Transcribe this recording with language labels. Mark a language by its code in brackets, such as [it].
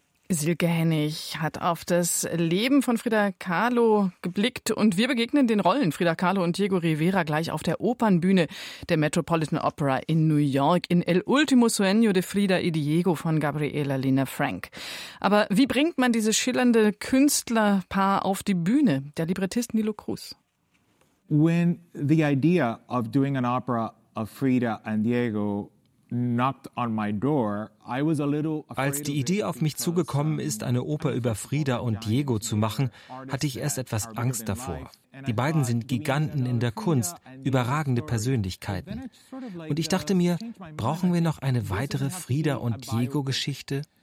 [de] Silke Hennig hat auf das Leben von Frida Kahlo geblickt und wir begegnen den Rollen Frida Kahlo und Diego Rivera gleich auf der Opernbühne der Metropolitan Opera in New York in El Último Sueño de Frida y Diego von Gabriela Lina Frank. Aber wie bringt man dieses schillernde Künstlerpaar auf die Bühne? Der Librettist Nilo Cruz. [en] When the idea of doing an opera of Frida and Diego [de] Als die Idee auf mich zugekommen ist, eine Oper über Frida und Diego zu machen, hatte ich erst etwas Angst davor. Die beiden sind Giganten in der Kunst, überragende Persönlichkeiten. Und ich dachte mir, brauchen wir noch eine weitere Frida- und Diego-Geschichte?